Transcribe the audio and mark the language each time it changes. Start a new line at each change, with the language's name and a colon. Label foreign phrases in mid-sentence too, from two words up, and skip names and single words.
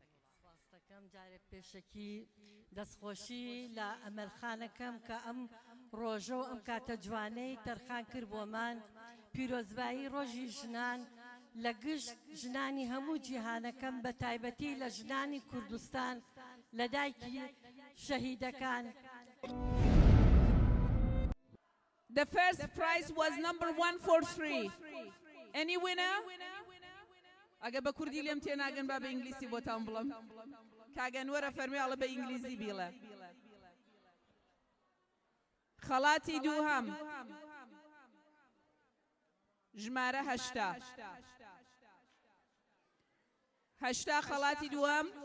Central Kurdish: ڕاستەکەم جارێک پێشەکی دەستخۆشی لە ئەمەلخانەکەم کە ئەم ڕۆژە و ئەم کاتە جوانەی تەرخان کرد بۆمان پیرۆزبایی ڕۆژی ژنان لە گشت ژنانی هەموو جیهانەکەم بە تایبەتی لە ژنانی کوردستان لە دایکی شەهیدەکان.
English: The first prize was number 143. Any winner?
Central Kurdish: ئەگە بە کوردی لێم تێناگەن با بە ئینگلیسی بۆتان بڵم کاگەنوەرە فەرمی ئەڵە بە ئینگلیزی بیڵە. خەڵاتی دووهەم ژمارە 8 خەڵاتی دووەم